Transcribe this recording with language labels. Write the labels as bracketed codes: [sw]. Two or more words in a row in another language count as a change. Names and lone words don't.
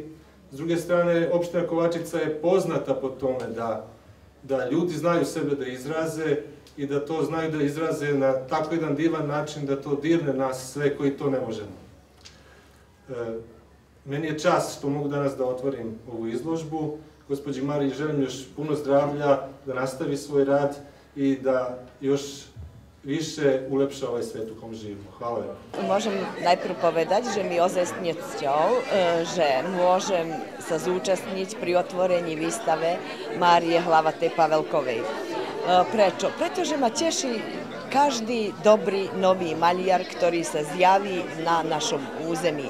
[sr] S druge strane, opština Kovačica je poznata po tome da ljudi znaju sebe da izraze i da to znaju da izraze na tako jedan divan način da to dirne nas sve koji to ne možemo. Meni je čast što mogu danas da otvorim ovu izložbu. Gospođi Mariji želim još puno zdravlja, da nastavi svoj rad i da još više ulepša ovaj svet v kom živimo. Hvala vam. [sk] Можем najprv povedať, že mi ozajstne cťou, že môžem sa zúčastniť pri otvorení výstave Márie Hlavatej Pavelkovej. Prečo? Pretože ma teší každý dobrý nový maliar, ktorý sa zjaví na našom území.